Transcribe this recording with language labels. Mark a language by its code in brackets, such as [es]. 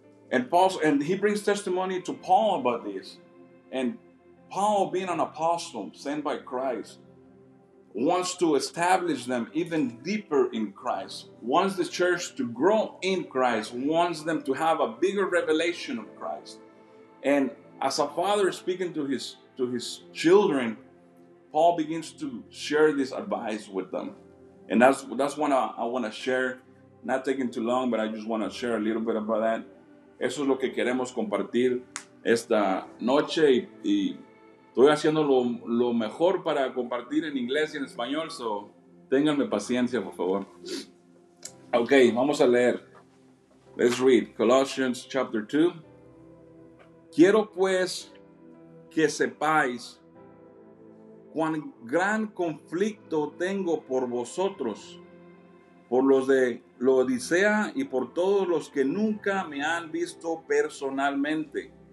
[en] And he brings testimony to Paul about this. And Paul, being an apostle sent by Christ, wants to establish them even deeper in Christ, wants the church to grow in Christ, wants them to have a bigger revelation of Christ. And as a father speaking to his children, Paul begins to share this advice with them. And that's what I want to share, not taking too long, but I just want to share a little bit about that. [es] Eso es lo que queremos compartir esta noche y estoy haciendo lo mejor para compartir en inglés y en español, so ténganme paciencia, por favor. Ok, vamos a leer. [en] Let's read Colossians chapter 2. [es] Quiero pues que sepáis cuán gran conflicto tengo por vosotros, por los de Laodicea y por todos los que nunca me han visto personalmente,